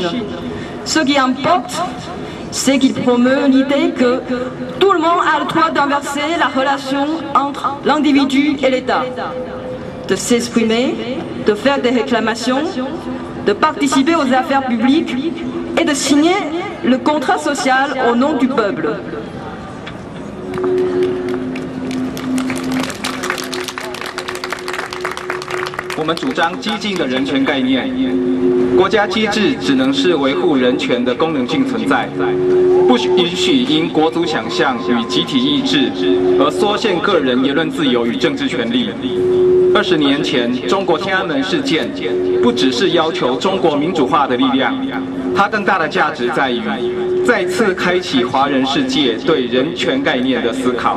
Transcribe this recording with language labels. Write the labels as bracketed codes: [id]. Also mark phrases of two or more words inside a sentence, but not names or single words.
[fr] Ce qui importe, c'est qu'il promeut l'idée que tout le monde a le droit d'inverser la relation entre l'individu et l'État, de s'exprimer, de faire des réclamations, de participer aux affaires publiques et de signer le contrat social au nom du peuple. [zh] 我们主张激进的人权概念，国家机制只能是维护人权的功能性存在，不允许因国族想象与集体意志而缩限个人言论自由与政治权利。20年前，中国天安门事件不只是要求中国民主化的力量，它更大的价值在于再次开启华人世界对人权概念的思考。